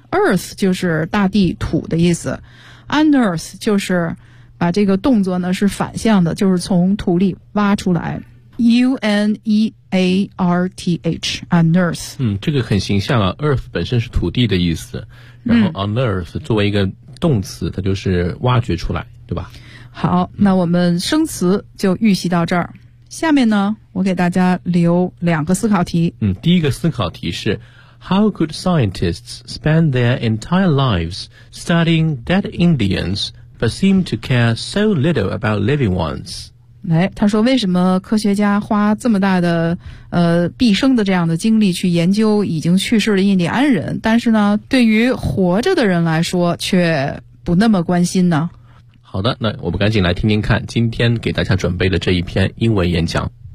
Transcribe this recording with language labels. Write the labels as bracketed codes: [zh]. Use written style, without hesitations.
[zh] earth 就是大地土的意思， unearth 就是把这个动作呢是反向的，就是从土里挖出来， U-N-E-A-R-T-H unearth。这个很形象啊， earth 本身是土地的意思，然后 unearth 作为一个动词，它就是挖掘出来，对吧？好，那我们生词就预习到这儿，下面呢我给大家留两个思考题。第一个思考题是 [en] How could scientists spend their entire lives studying dead Indians but seem to care so little about living ones？ [zh] 哎，他说为什么科学家花这么大的毕生的这样的精力去研究已经去世的印第安人，但是呢对于活着的人来说却不那么关心呢？好的，那我们赶紧来听听看今天给大家准备的这一篇英文演讲。